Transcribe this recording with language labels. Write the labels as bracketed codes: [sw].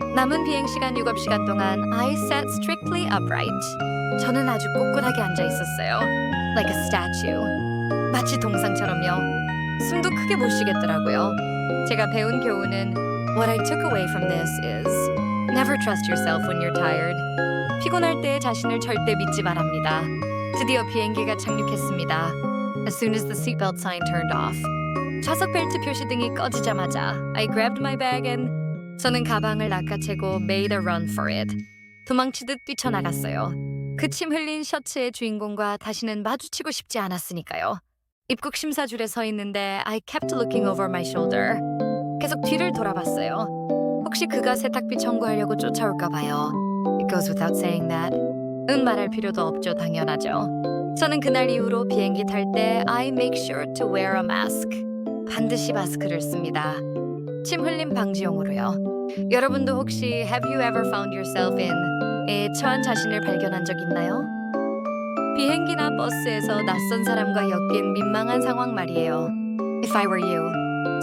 [ko] 남은 비행시간 6시간 동안 [en] I sat strictly upright. [ko] 저는 아주 꼿꼿하게 앉아 있었어요. [en] Like a statue. [ko] 마치 동상처럼요. 숨도 크게 못 쉬겠더라고요. 제가 배운 교훈은 [en] What I took away from this is Never trust yourself when you're tired. [ko] 피곤할 때 자신을 절대 믿지 말합니다. 드디어 비행기가 착륙했습니다. [en] As soon as the seatbelt sign turned off. [ko] 좌석 벨트 표시등이 꺼지자마자 [en] I grabbed my bag and [ko] 저는 가방을 낚아채고 [en] made a run for it. [ko] 도망치듯 뛰쳐나갔어요. 그 침 흘린 셔츠의 주인공과 다시는 마주치고 싶지 않았으니까요. 입국 심사줄에 서 있는데 [en] I kept looking over my shoulder. [ko] 계속 뒤를 돌아봤어요. 혹시 그가 세탁비 청구하려고 쫓아올까 봐요. [en] It goes without saying that. [ko] 말할 필요도 없죠, 당연하죠. 저는 그날 이후로 비행기 탈 때 [en] I make sure to wear a mask. [ko] 반드시 마스크를 씁니다. 침 흘림 방지용으로요. 여러분도 혹시 [en] Have you ever found yourself in에 [ko] 처한 자신을 발견한 적 있나요? 비행기나 버스에서 낯선 사람과 엮인 민망한 상황 말이에요. [en] If I were you.